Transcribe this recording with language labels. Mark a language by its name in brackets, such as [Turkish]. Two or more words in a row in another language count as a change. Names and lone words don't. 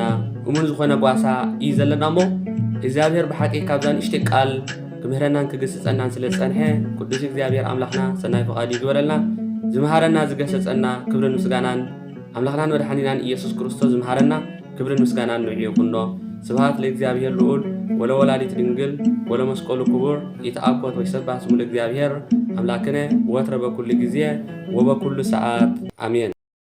[Tigrinya] እሙን ዝኾነ ጓሳ እዩ ዘለና እሞ እግዚአብሔር ብሓቂ ካብዛ ንእሽተይ ቃል ክምህረናን ክግስጸናን ስለ ዝጸንሐ ቅዱስ እግዚአብሔር ኣምላኽና ሰናይ ፈቓዲ ይግበረልና ዝምሃረና ዝገሰጸና ክብርን ምስጋናን ኣምላኽናን መድሓኒናን ኢየሱስ ክርስቶስ ዝምሃረና ክብርን ምስጋናን ንዕኡ ይኹኖ [Geez] ስብሐት ለእግዚአብሔር ልዑል ወለወላዲት ድንግል ወለመስቀሉ ክቡር ይትአኮት ወይሰብሐ ስሙ ለእግዚአብሔር አምላክነ ወትረ በኩሉ ጊዜ ወበኩሉ ሰዓት አሜን።